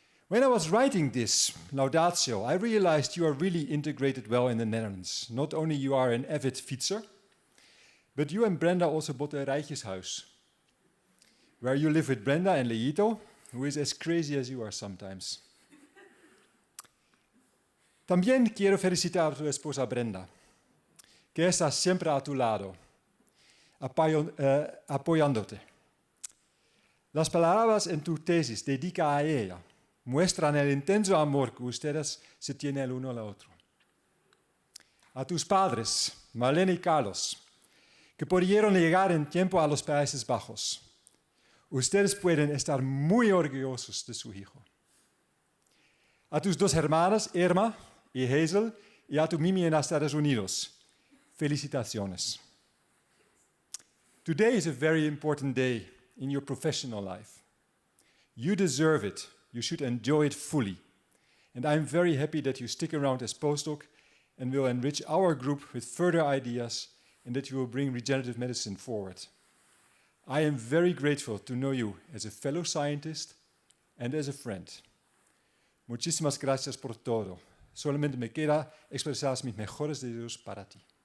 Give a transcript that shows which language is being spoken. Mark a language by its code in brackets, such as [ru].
[en] When I was writing this laudatio, I realized you are really integrated well in the Netherlands. Not only you are an avid fietser, but you and Brenda also bought a rijtjeshuis, where you live with Brenda and Leito, who is as crazy as you are sometimes. [es] También quiero felicitar a tu esposa Brenda, que está siempre a tu lado, apoyándote. Las palabras en tu tesis dedica a ella muestran el intenso amor que ustedes se tienen el uno al otro. A tus padres, Marlene y Carlos, que pudieron llegar en tiempo a los Países Bajos, ustedes pueden estar muy orgullosos de su hijo. A tus dos hermanas, Irma y Hazel, y a tu Mimi en Estados Unidos, felicitaciones. [en] Today is a very important day in your professional life. You deserve it. You should enjoy it fully. And I'm very happy that you stick around as postdoc and will enrich our group with further ideas and that you will bring regenerative medicine forward. I am very grateful to know you as a fellow scientist and as a friend. [es] Muchísimas gracias por todo. Solamente me queda expresar mis mejores deseos para ti.